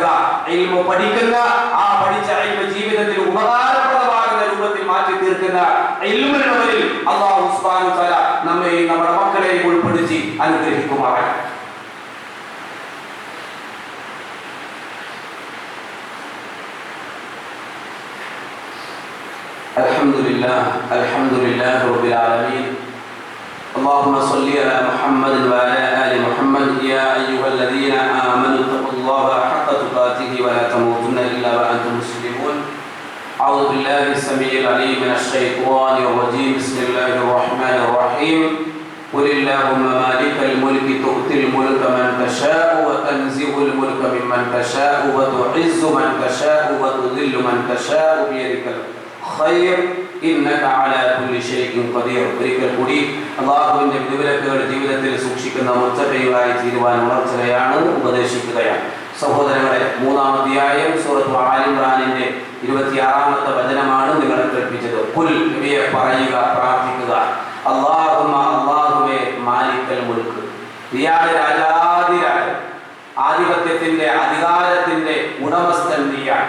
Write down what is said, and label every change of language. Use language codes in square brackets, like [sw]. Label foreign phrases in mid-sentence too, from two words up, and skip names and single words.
[ml] ഇൽമു പഠിക്കുന്ന, ആ പഠിച്ച ഇൽമു ജീവിതത്തിൽ ഉപകാരപ്രദമാകുന്ന രൂപത്തിൽ മാറ്റി തീർക്കുന്ന ഇൽമുള്ളവരിൽ [ar] الله سبحانه وتعالى [ml] നമ്മെയും നമ്മുടെ മക്കളെയും ഉൾപ്പെടുത്തി അനുഗ്രഹിക്കുമാറാകട്ടെ. [ar] الحمد لله رب العالمين. اللهم صل على محمد وعلى آل محمد يا أيها الذين آمنوا اتقوا الله حق تقاته ولا تموتن إلا وأنتم مسلمون. أعوذ بالله السميع العليم من الشيطان الرجيم. بسم الله الرحمن الرحيم. قل اللهم مالك الملك تؤتي الملك من تشاء وتنزع الملك ممن تشاء وتعز من تشاء وتذل من تشاء بيدك الخير إنك على كل شيء قدير. [ml] ഒരിക്കൽ കൂടി അല്ലാഹുവിന്റെ വിധിവിലക്കുകൾ ജീവിതത്തിൽ സൂക്ഷിക്കുന്ന മുത്തഖീകളായി തീരുവാൻ ഉണർത്തുകയാണ്, ഉപദേശിക്കുകയാണ്. സഹോദരങ്ങളെ, 3-ാം അധ്യായം സൂറത്ത് ആൽ ഇംറാനിന്റെ 26-ാമത്തെ വചനമാണ് നിങ്ങളെ കേൾപ്പിച്ചത്. ഖുൽ, നബിയെ പറയുക, പ്രാർത്ഥിക്കുക, അല്ലാഹുമ്മ, അല്ലാഹുവേ, [ar] مالك الملك, [ml] നീയാണ് രാജാധിരാജൻ, ആധിപത്യത്തിന്റെ അധികാരത്തിന്റെ ഉടമസ്ഥൻ നീയാണ്.